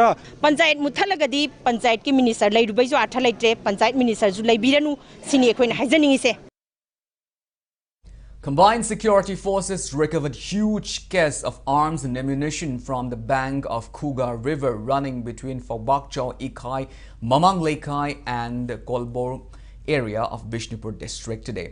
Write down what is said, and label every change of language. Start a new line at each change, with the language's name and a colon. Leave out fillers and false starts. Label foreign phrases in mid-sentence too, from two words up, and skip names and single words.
Manipuri: ꯄꯟꯆꯥꯌꯠ ꯃꯨꯠꯊꯠꯂꯒꯗꯤ ꯄꯟꯆꯥꯌꯠꯀꯤ ꯃꯤꯅꯤꯁꯇꯔ ꯂꯩꯔꯨꯕꯩꯁꯨ ꯑꯥꯔꯊ ꯂꯩꯇ꯭ꯔꯦ ꯄꯟꯆꯥꯌꯠ ꯃꯤꯅꯤꯁꯇꯔꯁꯨ ꯂꯩꯕꯤꯔꯅꯨ ꯁꯤꯅꯤ ꯑꯩꯈꯣꯏꯅ ꯍꯥꯏꯖꯅꯤꯡꯉꯤꯁꯦ
English: Combined security forces recovered huge caches of arms and ammunition from the bank of Khuga River running between Phobakchau Ikai, Mamang Lekai and Kolbor area of Bishnupur district today.